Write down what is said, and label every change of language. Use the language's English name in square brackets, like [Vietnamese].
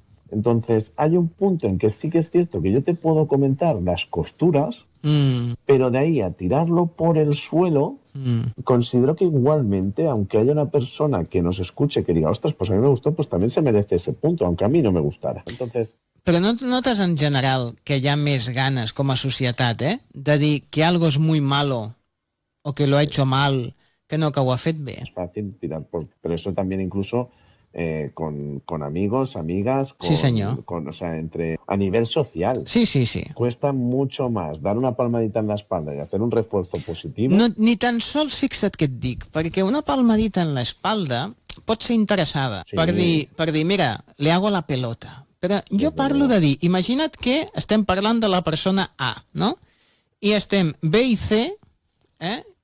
[Spanish] Entonces, hay un punto en que sí que es cierto que yo te puedo comentar las costuras, pero de ahí a tirarlo por el suelo, considero que igualmente, aunque haya una persona que nos escuche que diga, ostras, pues a mí me gustó, pues también se merece ese punto, aunque a mí no me gustara. Entonces... [Catalan] Però no notes en general que hi ha més ganes com a societat, eh? De dir [Spanish] que algo es muy malo o que lo ha hecho mal, que no, [Catalan] que ho ha fet bé. [Spanish] Es fácil tirar por... Pero eso también incluso... con amigos, amigas, con, sí, señor, con, o sea, entre a nivel social. Sí, sí, sí. Cuesta mucho más dar una palmadita en la espalda y hacer un refuerzo positivo. [Catalan] No, ni tan sols fixa't que et dic, perquè una palmadita en l'espalda pot ser interessada, sí, per dir, mira, [Spanish] le hago la pelota. [Catalan] Però jo parlo de dir, imagina't que estem parlant de la persona A, no? I estem B i C, eh?